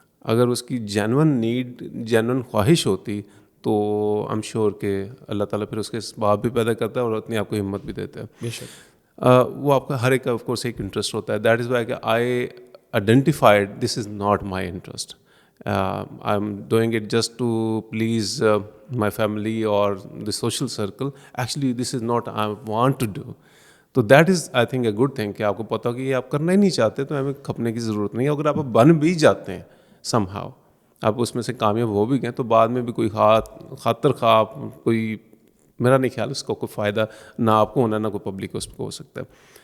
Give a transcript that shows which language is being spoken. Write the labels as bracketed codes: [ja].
[ur] اگر اس کی genuine need, genuine خواہش ہوتی تو [en] am sure [ur] کہ اللہ تعالیٰ پھر اس کے اسباب بھی پیدا کرتا ہے اور اپنے آپ کو ہمت بھی دیتا ہے. بے شک وہ آپ کا ہر ایک کا آف کورس ایک انٹرسٹ ہوتا ہے. [en] that is why [ur] کہ [en] I identified this is not my interest. I am doing it just to please my family or the social circle. Actually this is not I want to do. [ur] تو [en] that is I think a good thing [ur] کہ آپ کو پتہ ہو کہ یہ آپ کرنا ہی نہیں چاہتے تو ہمیں کھپنے کی ضرورت نہیں ہے. اگر آپ بن بھی جاتے ہیں somehow, آپ اس میں سے کامیاب ہو بھی گئے, تو بعد میں بھی کوئی خاطر خواہ کوئی, میرا نہیں خیال اس کو کوئی فائدہ نہ آپ کو ہونا نہ کوئی پبلک کو اس کو ہو سکتا ہے.